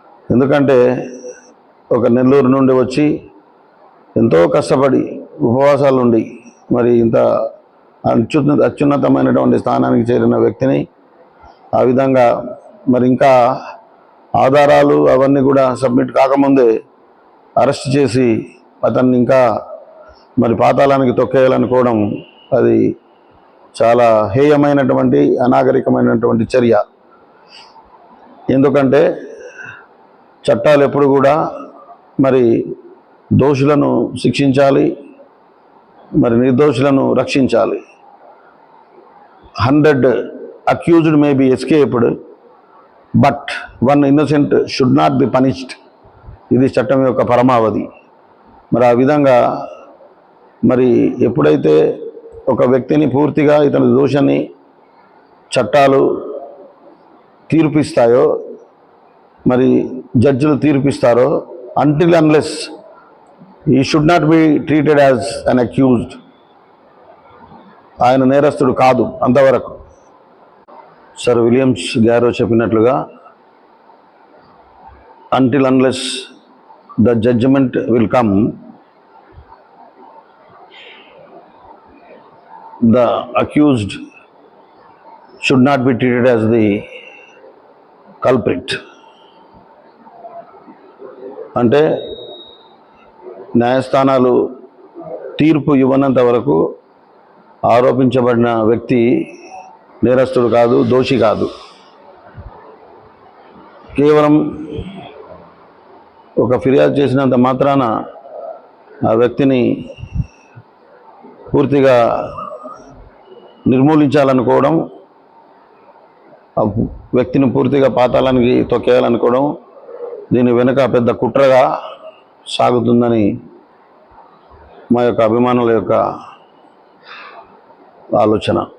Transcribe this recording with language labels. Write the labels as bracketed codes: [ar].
[te] ఎందుకంటే ఒక నెల్లూరు నుండి వచ్చి ఎంతో కష్టపడి ఉపవాసాలు ఉండి మరి ఇంత అత్యున్నతమైనటువంటి స్థానానికి చేరిన వ్యక్తిని ఆ విధంగా మరి ఇంకా ఆధారాలు అవన్నీ కూడా సబ్మిట్ కాకముందే అరెస్ట్ చేసి అతన్ని ఇంకా మరి పాతాళానికి తొక్కేయాలనుకోవడం అది చాలా హేయమైనటువంటి, అనాగరికమైనటువంటి చర్య. ఎందుకంటే చట్టాలు ఎప్పుడు కూడా మరి దోషులను శిక్షించాలి, మరి నిర్దోషులను రక్షించాలి. [en] 100 accused may be escaped, but one innocent should not be punished. [te] ఇది చట్టం యొక్క పరమావధి. మరి ఆ విధంగా మరి ఎప్పుడైతే ఒక వ్యక్తిని పూర్తిగా ఇతని దోషాన్ని చట్టాలు తీర్పిస్తాయో, మరి జడ్జిలు తీర్పిస్తారో, [en] until unless he should not be treated as an accused, [te] ఆయన నేరస్తుడు కాదు అంతవరకు. సర్ విలియమ్స్ గారో చెప్పినట్లుగా [en] until unless the judgment will come, the accused should not be treated as the culprit. [te] అంటే న్యాయస్థానాలు తీర్పు ఇవ్వనంత వరకు ఆరోపించబడిన వ్యక్తి నేరస్తుడు కాదు, దోషి కాదు. కేవలం ఒక ఫిర్యాదు చేసినంత మాత్రాన ఆ వ్యక్తిని పూర్తిగా నిర్మూలించాలనుకోవడం, ఆ వ్యక్తిని పూర్తిగా పాతాళానికి తొక్కేయాలనుకోవడం, దీని వెనుక పెద్ద కుట్రగా సాగుతుందని మా యొక్క అభిమానుల యొక్క ఆలోచన.